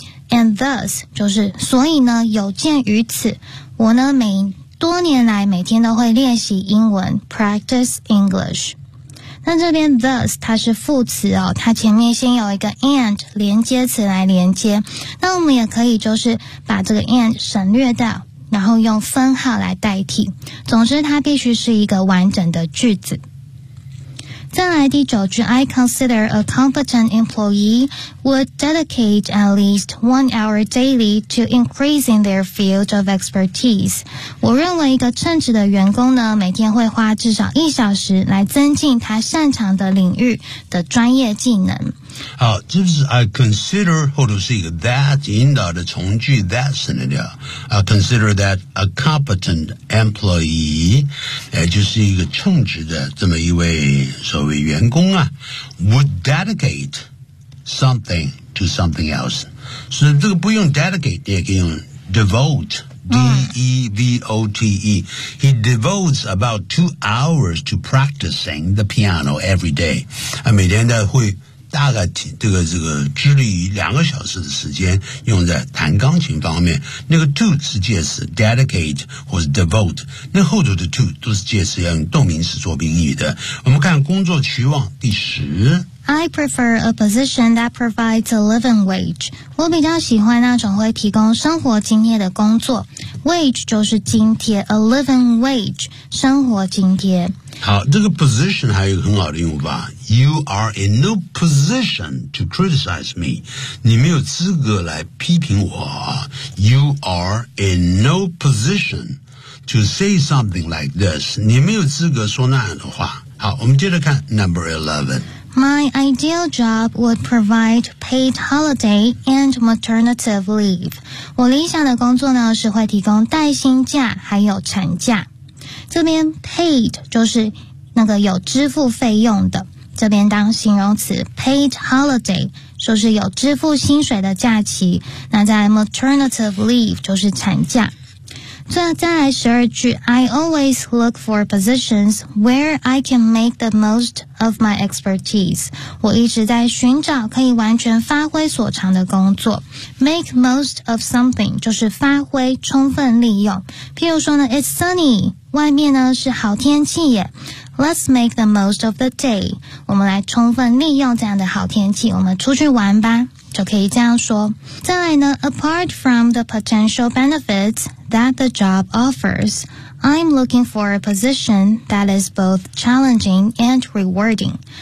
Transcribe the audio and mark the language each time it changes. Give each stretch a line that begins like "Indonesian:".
English: And thus,
Chinese: 就是所以呢有鉴于此我呢每多年来每天都会练习英文
English: practice English。
Chinese: 那这边 thus 它是副词哦，它前面先有一个 and 连接词来连接，那我们也可以就是把这个 and 省略掉，然后用分号来代替，总之它必须是一个完整的句子。再来第九句
English: I consider a competent employee would dedicate at least 1 hour daily to increasing their field of expertise.
Chinese: 我认为一个称职的员工呢每天会花至少1小时来增进他擅长的领域的专业技能。好，这是 I consider 或者是一个 that 引导的从句 that 省得掉
English: I consider that a competent employee
Chinese: 就是一个称职的这么一位所谓员工啊
English: would dedicate something to something else，
Chinese: 所以这个不用 dedicate 也可以用 devoteDevote.
English: He devotes about 2 hours to practicing the piano every day.
Chinese: 每天都会大概这个致力于2个小时的时间用在弹钢琴方面。那个 to 是介词 ,dedicate 或是 devote。那后头的 to 都是介词要用动名词做宾语的。我们看工作期望第10。
English: I prefer a position that provides a living wage.
Chinese: 我比较喜欢那种会提供生活津贴的工作。 Wage 就是津贴 ,a living wage, 生活津贴。好，这个 position 还有一个很好的用法。
English: You are in no position to criticize me.
Chinese: 你没有资格来批评我。
English: You are in no position to say something like this.
Chinese: 你没有资格说那样的话。好，我们接着看 number 11。
English: My ideal job would provide paid holiday and maternity leave.
Chinese: 我理想的工作呢是会提供带薪假还有产假。这边 paid 就是那个有支付费用的，这边当形容词 paid holiday 就是有支付薪水的假期，那在 maternity leave 就是产假。再来十二句
English: I always look for positions where I can make the most of my expertise.
Chinese: 我一直在寻找可以完全发挥所长的工作。
English: Make most of something
Chinese: 就是发挥充分利用。譬如说呢
English: It's sunny,
Chinese: 外面呢是好天气耶。
English: Let's make the most of the day.
Chinese: 我们来充分利用这样的好天气，我们出去玩吧。就可以这样说。再来呢
English: ,apart from the potential benefits that the job offers, I'm looking for a position that is both challenging and rewarding.